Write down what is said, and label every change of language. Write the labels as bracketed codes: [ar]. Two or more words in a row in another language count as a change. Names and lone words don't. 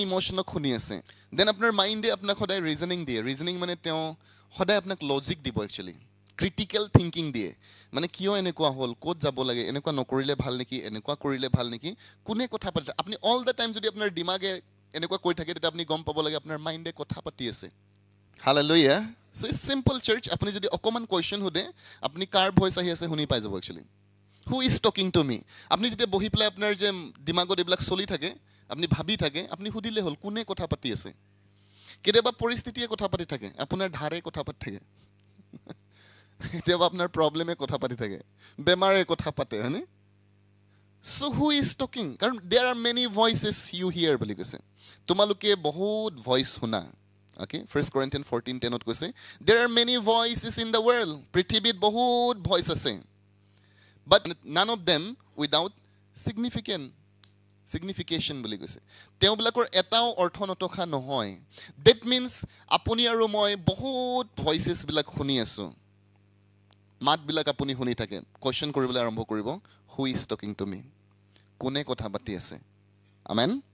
[as] ইমোশ্যনক শুনি আছে দেন আপোনাৰ মাইণ্ডে আপোনাক সদায় ৰিজনিং দিয়ে ৰিজনিং মানে তেওঁ সদায় আপোনাক লজিক দিব একচুৱেলি [en] critical thinking [as] দিয়ে মানে কিয় এনেকুৱা হ'ল ক'ত যাব লাগে এনেকুৱা নকৰিলে ভাল নেকি এনেকুৱা কৰিলে ভাল নেকি কোনে কথা পাতিছে আপুনি [en] all the time [as] যদি আপোনাৰ দিমাগে এনেকুৱা কৈ থাকে তেতিয়া আপুনি গম পাব লাগে আপোনাৰ মাইণ্ডে কথা পাতি আছে [en] hallelujah so it's simple church [as] আপুনি যদি অকণমান কুৱেশ্যন সোধে আপুনি কাৰ ভইচ আহি আছে শুনি পাই যাব [en] actually who is talking to me [as] আপুনি যেতিয়া বহি পেলাই আপোনাৰ যে দিমাগত এইবিলাক চলি থাকে আপুনি ভাবি থাকে আপুনি সুধিলে হ'ল কোনে কথা পাতি আছে কেতিয়াবা পৰিস্থিতিয়ে কথা পাতি থাকে আপোনাৰ ধাৰে কথা পাতি থাকে কেতিয়াবা আপোনাৰ প্ৰব্লেমে কথা পাতি থাকে বেমাৰে কথা পাতে হয়নে [en] so who is talking [as] কাৰণ [en] there are many voices you [as] হিয়াৰ বুলি কৈছে তোমালোকে বহুত ভইচ শুনা অ'কে 1 Corinthians 14:10 কৈছে [en] there are many voices in the world [as] পৃথিৱীত বহুত ভইচ আছে [en] but none of them without signification [as] বুলি কৈছে তেওঁবিলাকৰ এটাও অৰ্থ নথকা নহয় [en] that means [as] আপুনি আৰু মই বহুত ভইচেছবিলাক শুনি আছোঁ মাতবিলাক আপুনি শুনি থাকে কুৱেশ্যন কৰিবলৈ আৰম্ভ কৰিব [en] who is talking to me [as] কোনে কথা পাতি আছে আমেন